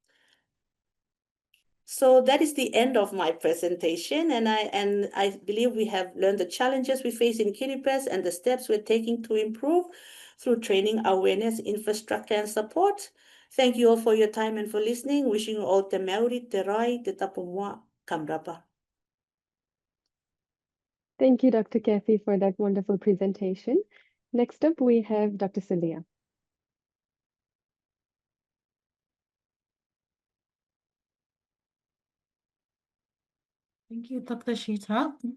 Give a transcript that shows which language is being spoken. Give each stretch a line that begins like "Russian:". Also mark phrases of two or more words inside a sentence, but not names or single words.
English: So that is the end of my presentation, and I believe we have learned the challenges we face in Kiribati and the steps we're taking to improve through training, awareness, infrastructure, and support. Thank you all for your time and for listening. Wishing you all
Gilbertese: te mauri, te rai, te tapumua, kamrapa.
English: Thank you, Dr. Kathy, for that wonderful presentation. Next up, we have Dr. Celia. Thank you, Dr. Shita.